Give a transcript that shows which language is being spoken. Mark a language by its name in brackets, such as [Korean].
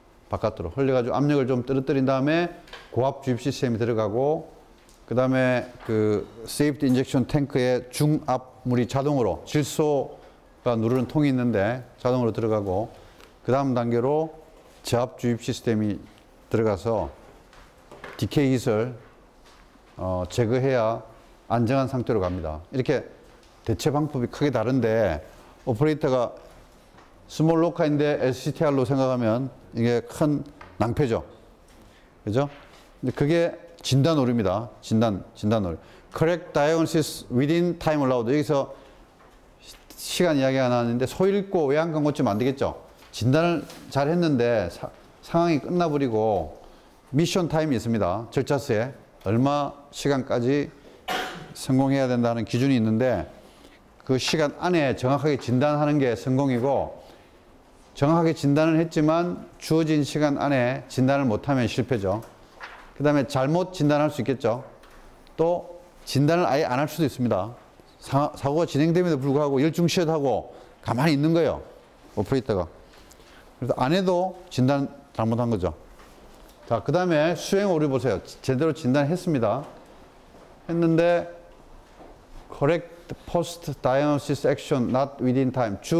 [Korean] 바깥으로 흘려가지고 압력을 좀 떨어뜨린 다음에 고압 주입 시스템이 들어가고 그 다음에 그 세이프티 인젝션 탱크에 중압 물이 자동으로 질소가 누르는 통이 있는데 자동으로 들어가고 그 다음 단계로 저압 주입 시스템이 들어가서 디케이 hit을 제거해야 안정한 상태로 갑니다. 이렇게 대체 방법이 크게 다른데 오퍼레이터가 스몰 로카인데 SCTR로 생각하면 이게 큰 낭패죠. 그죠? 근데 그게 진단 오류입니다. 진단 오류. [English] Correct diagnosis within time allowed. [Korean] 여기서 시간 이야기가 나왔는데 소 읽고 외양간 고치면 안 되겠죠. 진단을 잘 했는데 상황이 끝나버리고 미션 타임이 있습니다. 절차서에 얼마 시간까지 성공해야 된다는 기준이 있는데 그 시간 안에 정확하게 진단하는 게 성공이고 정확하게 진단을 했지만 주어진 시간 안에 진단을 못하면 실패죠. 그 다음에 잘못 진단할 수 있겠죠. 또 진단을 아예 안 할 수도 있습니다. 사고가 진행됨에도 불구하고 열중시하고 가만히 있는 거예요. 오퍼레이터가. 그래서 안 해도 진단 잘못한 거죠. 자, 그 다음에 수행 오류 보세요. 제대로 진단했습니다. 했는데 correct [English] post diagnosis action not within time.